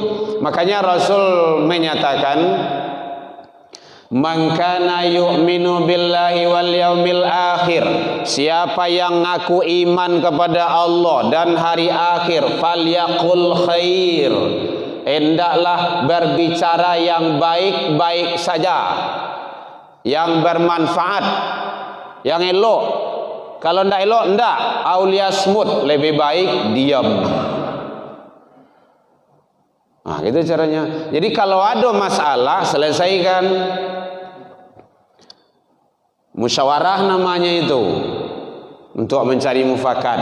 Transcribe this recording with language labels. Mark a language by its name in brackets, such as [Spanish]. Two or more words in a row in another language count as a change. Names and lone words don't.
[Indonesian] Makanya Rasul menyatakan, [Arabic] man kana yu'minu billahi wal yaumil akhir, [Indonesian] siapa yang ngaku iman kepada Allah dan hari akhir, [Arabic] falyaqul khair, [Indonesian] hendaklah berbicara yang baik-baik saja, yang bermanfaat, yang elok. [Minangkabau] Kalau ndak elok ndak, [Arabic] auliasmut, [Indonesian] lebih baik diam. Gitu caranya. Jadi kalau ada masalah selesaikan. Musyawarah namanya itu, untuk mencari mufakat.